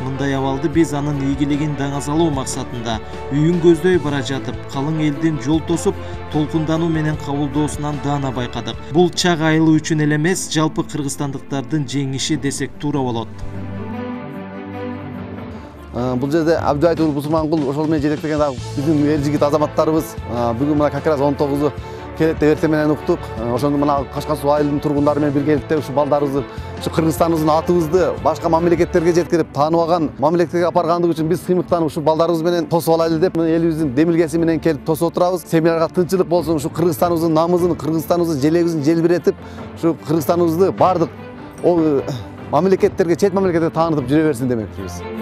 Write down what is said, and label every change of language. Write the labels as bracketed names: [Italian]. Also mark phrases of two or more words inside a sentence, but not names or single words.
[Kyrgyz] Мындай абалды биз анын ийгилигин даңазалоо максатында үйүн көздөй бара жатып, калың элдин жол тосуп, толкундануу менен кабылдоосунан даана байкадык. Бул чак айылы үчүн эле эмес, жалпы кыргызстандыктардын жеңиши десек туура болот. Бул жерде Абдыбайыт уулу Бусурманкул ошол менен жетектеген биздин эл жигит азаматтарыбыз бүгүн мына [Russian] как раз [Kyrgyz] 19-у келет деп эртең менен уктук. Ошондо мына Кашкар суу айылынын тургундары менен биргеликте ушу балдарыбызды, ушу Кыргызстаныбыздын атыбызды башка мамлекеттерге жеткирип тааныбаган мамлекетке алып баргандыгы үчүн биз сыймыктанып ушу балдарыбыз менен тосуп алайлы деп элибиздин демилгеси менен келип тосуп отурабыз. Семьяларга тынччылык болсун, ушу Кыргызстаныбыздын намысын, Кыргызстаныбыздын желегибизин желбиретип, ушу Кыргызстаныбызды бардык мамлекеттерге, чет мамлекеттерге таанытып жүрө берсин демекчибиз.